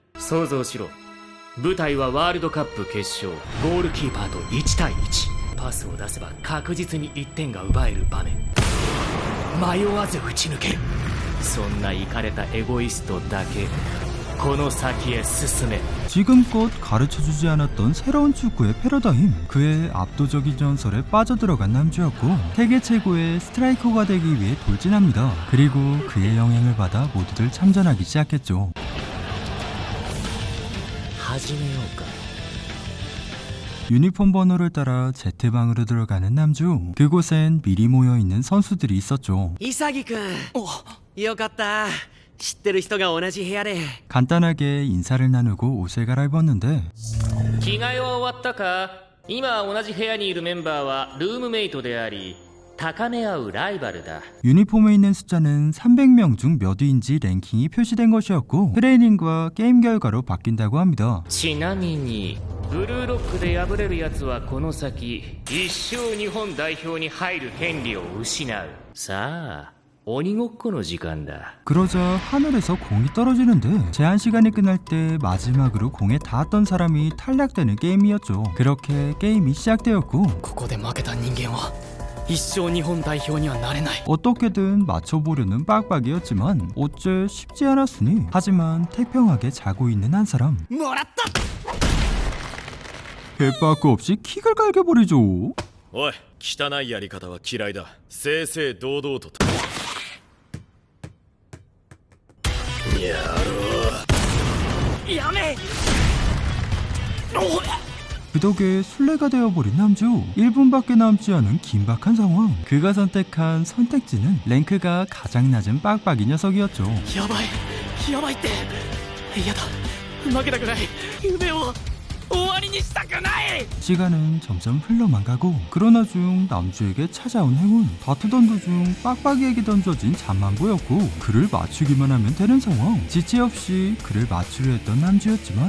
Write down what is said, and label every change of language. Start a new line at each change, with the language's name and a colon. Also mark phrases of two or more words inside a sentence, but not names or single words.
Japanese: 想像しろ。舞台はワールドカップ決勝、ゴールキーパーと1対1。パスを出せば確実に1点が奪える場面、迷わず打ち抜ける。そんなイカれたエゴイストだけこの先へ進め。
Korean: 지금껏 가르쳐주지 않았던 새로운 축구의 패러다임. 그의 압도적인 전설에 빠져들어간 남주였고 세계 최고의 스트라이커가 되기 위해 돌진합니다. 그리고 그의 영향을 받아 모두들 참전하기 시작했죠.
Japanese: 始めようか。
Korean: 유니폼 번호를 따라 Z방으로 들어가는 남주. 그곳엔 미리 모여있는 선수들이 있었죠.
Japanese: 潔くん、よかった。知ってる人が同じ部屋で。
Korean: 간단하게 인사를 나누고 옷을 갈아입었는데
Japanese: 着替えは終わったか。今同じ部屋にいるメンバーはルームメイトであり高め合うライバルだ。
Korean: 유니폼에 있는 숫자는 300명 중 몇 위인지 랭킹이 표시된 것이었고 트레이닝과 게임 결과로 바뀐다고 합니다.
Japanese: ちなみにブルーロックで敗れるやつはこの先一生日本代表に入る権利を失う。さあ鬼ごっこの時間だ。
Korean: 그러자 하늘에서 공이 떨어지는데 제한 시간이 끝날 때 마지막으로 공에 닿았던 사람이 탈락되는 게임이었죠. 그렇게 게임이 시작되었고
Japanese: ここで負けた人間は一生日本代表にはなれない。
Korean: 어떻게든 맞춰보려는 빡빡이었지만 어째 쉽지 않았으니. 하지만 태평하게 자고 있는 한 사람.
Japanese: もらった。
Korean: 개빠꾸 없이 킥을 갈겨버리죠.
Japanese: おい、汚いやり方は嫌いだ。正々堂々と。やめ
Korean: 그 덕에 술래가 되어버린 남주. 1분밖에 남지 않은 긴박한 상황. 그가 선택한 선택지는 랭크가 가장 낮은 빡빡이 녀석이었죠.
Japanese: やばいやばいって嫌だ負けたくない夢を終わりにしたくない
Korean: 시간은 점점 흘러만 가고 그러나 중 남주에게 찾아온 행운. 다투던 도중 빡빡이에게 던져진 잠만보였고 그를 맞추기만 하면 되는 상황. 지체 없이 그를 맞추려 했던 남주였지만